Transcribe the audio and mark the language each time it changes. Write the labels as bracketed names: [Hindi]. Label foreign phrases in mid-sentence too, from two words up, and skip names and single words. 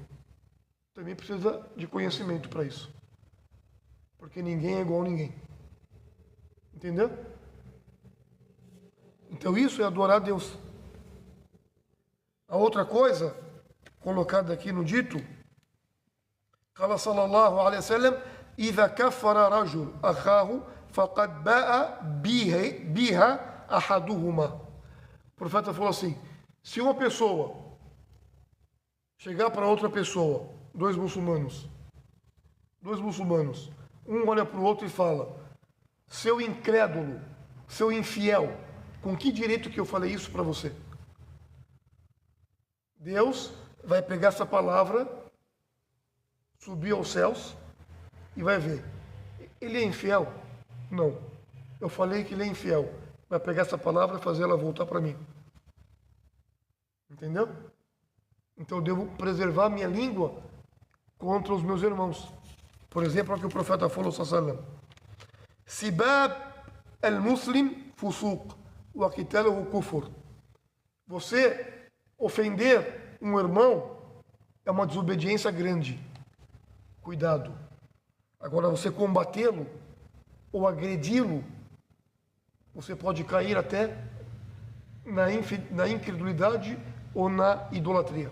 [Portuguese] Também precisa de conhecimento para isso. Porque ninguém é igual a ninguém. Entendeu? Então isso é adorar a Deus. A outra coisa, colocada aqui no dito, [Arabic] قال صلى الله عليه وسلم إذا كفر رجل أخاه فقد باء بها أحدهما. [Portuguese] O profeta falou assim, se uma pessoa chegar para outra pessoa, dois muçulmanos, um olha para o outro e fala, seu incrédulo, seu infiel, com que direito que eu falei isso para você? Deus vai pegar essa palavra, subir aos céus e vai ver. Ele é infiel? Não. Eu falei que ele é infiel. Vai pegar essa palavra e fazer ela voltar para mim. Entendeu? Então eu devo preservar minha língua contra os meus irmãos. Por exemplo, o que o profeta falou, [Arabic] صلى الله سباب المسلم فسوق وقتاله كفر. [Portuguese] Você ofender um irmão é uma desobediência grande. Cuidado. Agora, você combatê-lo ou agredi-lo, você pode cair até na incredulidade ou na idolatria.